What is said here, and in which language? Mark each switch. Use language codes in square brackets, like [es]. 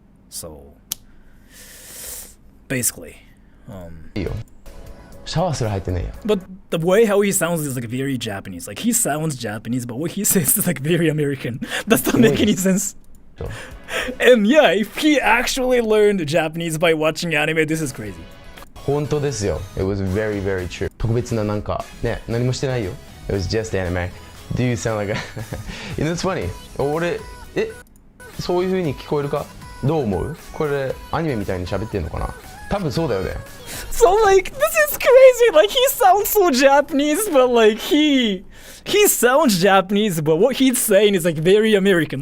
[en] So basically, but the way how he sounds is like very Japanese. Like he sounds Japanese, but what he says is like very American. That doesn't make any sense. And yeah, if he actually learned Japanese by watching anime, this is crazy. [ja] 本当ですよ。 [en] It was very, very true. [ja] 特別ななんかね、何もしてないよ。 [en] It was just anime. Do you sound like a... You know, it's funny. [ja] 俺、そういう風に聞こえるか？どう思う？これアニメみたいに喋ってんのかな？多分そうだよね。 [en] So like, this is crazy. Like he sounds so Japanese, but like he sounds Japanese, but what he's saying is like very American.